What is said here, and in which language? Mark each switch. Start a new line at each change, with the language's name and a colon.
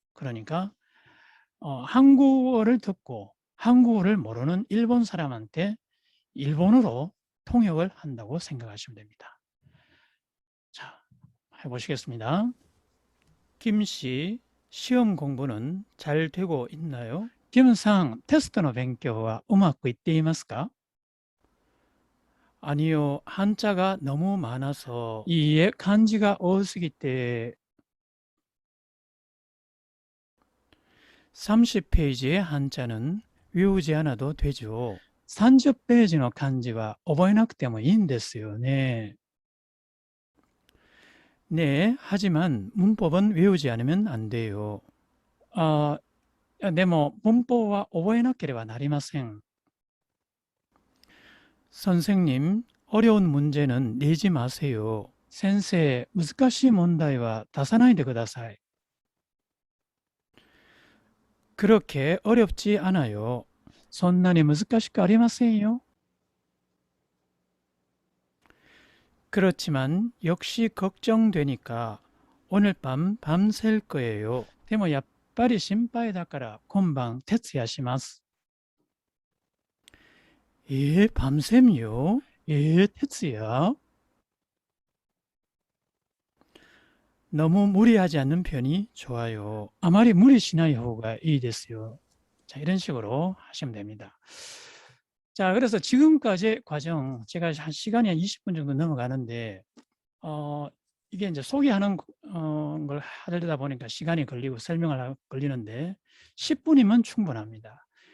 Korean: 그러니까 한국어를 듣고 한국어를 모르는 일본 사람한테 일본어로 통역을 한다고 생각하시면 됩니다. 자, 해보시겠습니다. 김씨, 시험 공부는 잘 되고 있나요?
Japanese: 김상, 테스트の勉強はうまくいっていますか?
Korean: 아니요, 한자가 너무 많아서 이에 간지가 어쓰기 때 30페이지의 한자는 외우지 않아도 되죠.
Japanese: 30ページの漢字は覚えなくてもいいんですよね.
Korean: 네, 하지만 문법은 외우지 않으면 안 돼요.
Japanese: でも文法は覚えなければなりません.
Korean: 선생님, 어려운 문제는 내지 마세요.
Japanese: 先生、難しい問題は出さないでください.
Korean: 그렇게 어렵지 않아요.
Japanese: そんなに難しくありませんよ.
Korean: 그렇지만 역시 걱정되니까 오늘 밤 밤샐 거예요.
Japanese: でもやっぱり心配だから今晩徹夜します.
Korean: 밤샘이요? 徹夜? 너무 무리하지 않는 편이 좋아요.
Japanese: 아마리 무리しない方がいいですよ.
Korean: 자, 이런 식으로 하시면 됩니다. 자, 그래서 지금까지 과정, 제가 한 시간이 한 20분 정도 넘어가는데, 이게 이제 소개하는 걸 하려다 보니까 시간이 걸리고 설명을 걸리는데, 10분이면 충분합니다.